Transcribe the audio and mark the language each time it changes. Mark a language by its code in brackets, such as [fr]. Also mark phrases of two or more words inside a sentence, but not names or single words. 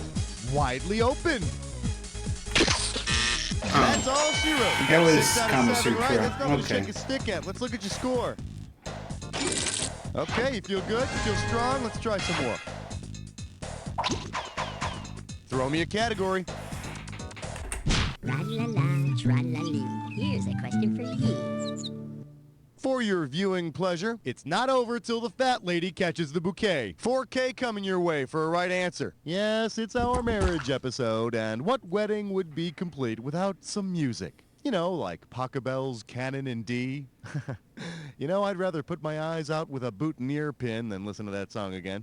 [en] Widely open. That's all she wrote. You That got was 6 out of Kama 7 right. Sutra. That's nothing to Okay. shake a stick at. Let's look at your score. Okay, you feel good? You feel strong? Let's try some more. Throw me a category. Tra-la-la, tra-la-lee. Here's a question for you. For your viewing pleasure, it's not over till the fat lady catches the bouquet. 4K coming your way for a right answer. Yes, it's our marriage episode, and what wedding would be complete without some music? You know, like Pachelbel's Canon in D. You know, I'd rather put my eyes out with a boutonniere pin than listen to that song again.